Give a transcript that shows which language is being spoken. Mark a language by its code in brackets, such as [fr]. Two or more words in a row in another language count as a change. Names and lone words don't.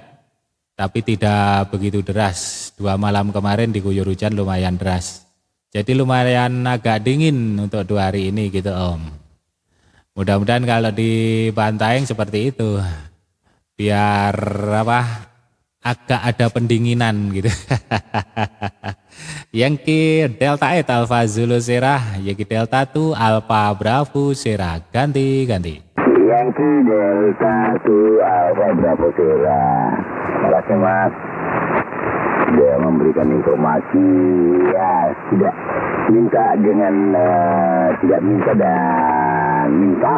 [id] Tapi tidak begitu deras. 2 malam kemarin diguyur hujan lumayan deras. Jadi lumayan agak dingin untuk 2 hari ini gitu Om. Mudah-mudahan kalau di Bantaeng seperti itu. Biar apa? Agak ada pendinginan gitu. Yankee Delta 8 Alpha Zulu Sierra, Yankee Delta 2 Alpha Bravo Sierra, ganti. Yankee Delta 2 Alpha Bravo Sierra. Terima kasih Mas. Dia memberikan informasi, ya tidak minta dengan tidak minta dan minta.